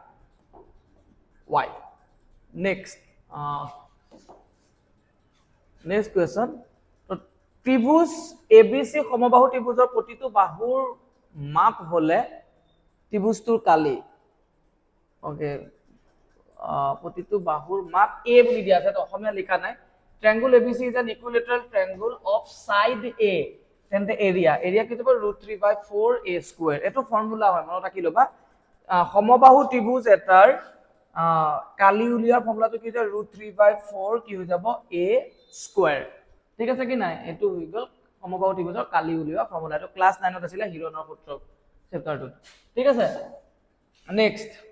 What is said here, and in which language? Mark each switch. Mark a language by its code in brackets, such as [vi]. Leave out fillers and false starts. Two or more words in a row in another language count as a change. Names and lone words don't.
[as] y [en] next question [as] তো ত্ৰিভুজ abc সমবাহু ত্ৰিভুজৰ প্ৰতিটো বাহুৰ মাপ হলে ত্ৰিভুজটোৰ কালি ওকে প্ৰতিটো বাহুৰ মাপ a বুলি দিয়া আছে তো অসমীয়া লিখা নাই [en] triangle abc is an equilateral triangle of side a [as] তেন্তে area কি হ'ব √3/4a² এটো ফৰ্মুলা হয় মনত ৰাখি লবা সমবাহু ত্ৰিভুজ এটাৰ কালি উলিয়াৰ ফৰ্মুলাটো কি হয় √3/4 কি হৈ যাব a² ঠিক আছে কি নাই এটো হৈ গল সমবাহু ত্ৰিভুজৰ কালি উলিওৱা ফৰ্মুলাটো ক্লাস 9 ত আছিল হিৰনৰ সূত্ৰ চেপ্টাৰটো ঠিক আছে নেক্সট